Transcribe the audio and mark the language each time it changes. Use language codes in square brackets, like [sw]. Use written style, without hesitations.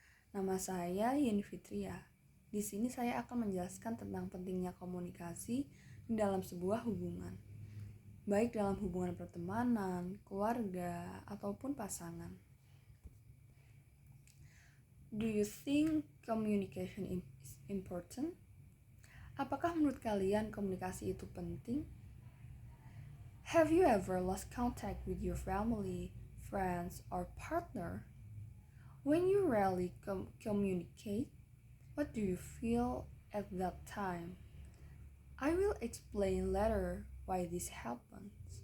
[id] Nama saya Yeni Fitria. Di sini saya akan menjelaskan tentang pentingnya komunikasi di dalam sebuah hubungan, baik dalam hubungan pertemanan, keluarga, ataupun pasangan. [en] Do you think communication is important? [id] Apakah menurut kalian komunikasi itu penting? [en] Have you ever lost contact with your family, friends, or partner? When you rarely communicate, what do you feel at that time? I will explain later why this happens.